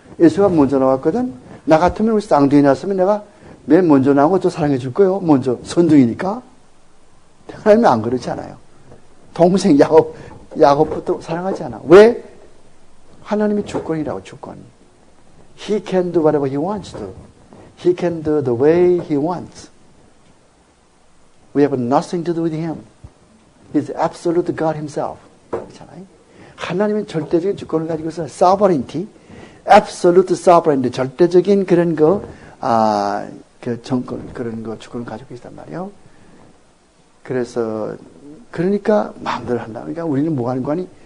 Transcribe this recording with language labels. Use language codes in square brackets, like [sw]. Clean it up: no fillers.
[ko] 에서가 먼저 나왔거든. 나 같으면 쌍둥이 났으면 내가 맨 먼저 나오고 또 사랑해 줄 거예요. 먼저 선둥이니까. 하나님은 안 그렇지 않아요. 동생 야곱부터 사랑하지 않아. 왜? 하나님이 주권이라고 주권. [en] He can do whatever he wants to. He can do the way he wants. We have nothing to do with him. He's absolute God himself. [ko] 그렇잖아요. 하나님은 절대적인 주권을 가지고서 [en] sovereignty, absolute sovereignty, [ko] 절대적인 그런 그 정권, 그런 거 주권을 가지고 있단 말이에요. 그래서, 그러니까 마음대로 한다. 그러니까 우리는 뭐 하는 거니?